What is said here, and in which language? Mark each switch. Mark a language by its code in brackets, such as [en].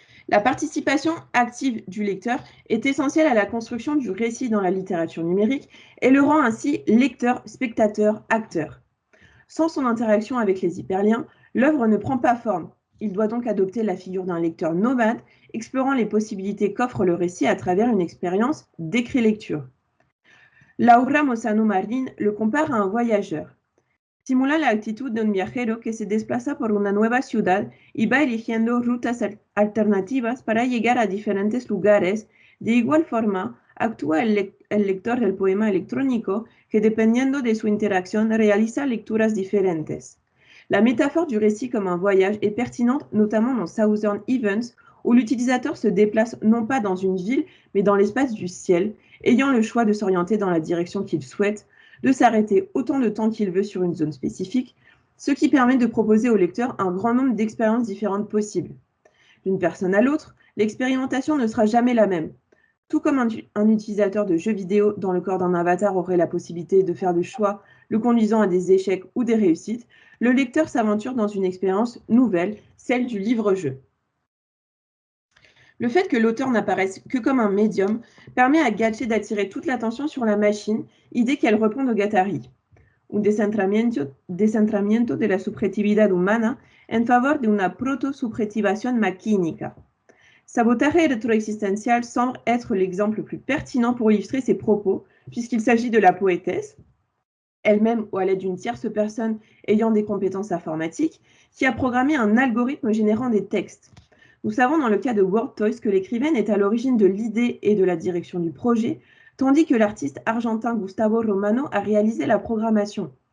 [fr] La participation active du lecteur est essentielle à la construction du récit dans la littérature numérique et le rend ainsi lecteur, spectateur, acteur. Sans son interaction avec les hyperliens, l'œuvre ne prend pas forme. Il doit donc adopter la figure d'un lecteur nomade, explorant les possibilités qu'offre le récit à travers une expérience d'écrit-lecture. Laura Mossano Marin le compare à un voyageur. [es] Simula la actitud de un viajero que se desplaza por una nueva ciudad y va eligiendo rutas alternativas para llegar a diferentes lugares. De igual forma, actúa el lector del poema electrónico que, dependiendo de su interacción, realiza lecturas diferentes. [fr] La métaphore du récit comme un voyage est pertinente, notamment dans Southern Events, où l'utilisateur se déplace non pas dans une ville, mais dans l'espace du ciel, ayant le choix de s'orienter dans la direction qu'il souhaite, de s'arrêter autant de temps qu'il veut sur une zone spécifique, ce qui permet de proposer au lecteur un grand nombre d'expériences différentes possibles. D'une personne à l'autre, l'expérimentation ne sera jamais la même. Tout comme un utilisateur de jeux vidéo dans le corps d'un avatar aurait la possibilité de faire le choix le conduisant à des échecs ou des réussites, le lecteur s'aventure dans une expérience nouvelle, celle du livre-jeu. Le fait que l'auteur n'apparaisse que comme un médium permet à Gatché d'attirer toute l'attention sur la machine, idée qu'elle répond au Guattari. [es] Un descentramiento de la subjetividad humana en favor de una proto-subjetivación maquínica. [fr] Sabotaje rétroexistential semble être l'exemple le plus pertinent pour illustrer ses propos, puisqu'il s'agit de la poétesse, elle-même ou à l'aide d'une tierce personne ayant des compétences informatiques, qui a programmé un algorithme générant des textes. Nous savons dans le cas de WordToys que l'écrivaine est à l'origine de l'idée et de la direction du projet, tandis que l'artiste argentin Gustavo Romano a réalisé la programmation.